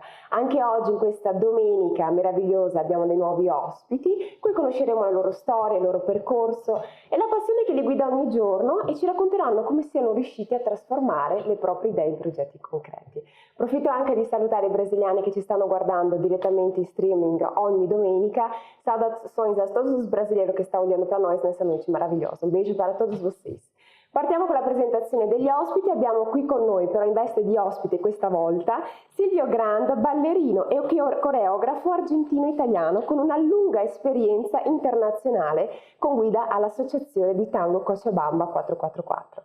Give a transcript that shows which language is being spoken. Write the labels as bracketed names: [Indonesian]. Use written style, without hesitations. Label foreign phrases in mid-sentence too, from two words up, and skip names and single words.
[Italian] Anche oggi, in questa domenica meravigliosa, abbiamo dei nuovi ospiti, qui conosceremo la loro storia, il loro percorso e la passione che li guida ogni giorno e ci racconteranno come siano riusciti a trasformare le proprie idee in progetti concreti. Approfitto anche di salutare i brasiliani che ci stanno guardando diretamente in streaming ogni domenica. [Portuguese] Saudações a todos os brasileiros que estão olhando para nós nessa noite maravilhosa. Un beijo para todos vocês. [Italian] Partiamo con la presentazione degli ospiti. Abbiamo qui con noi, però in veste di ospite questa volta, Silvio Granda, ballerino e coreografo argentino-italiano con una lunga esperienza internazionale con guida all'Associazione di Tango Cochabamba 444.